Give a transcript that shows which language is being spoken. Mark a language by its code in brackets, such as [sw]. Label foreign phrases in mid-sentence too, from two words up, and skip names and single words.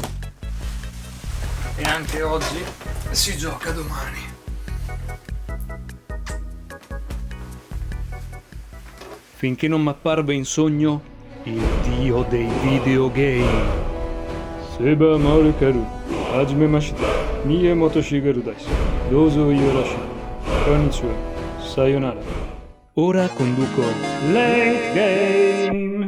[it] E anche oggi si gioca domani. Finché non m'apparve in sogno il dio dei videogame. Seba Marukaru, [ja] hajimemashite. 宮本茂です。どうぞよろしく。こんにちは. Sayonara. [it] Ora conduco Late Game.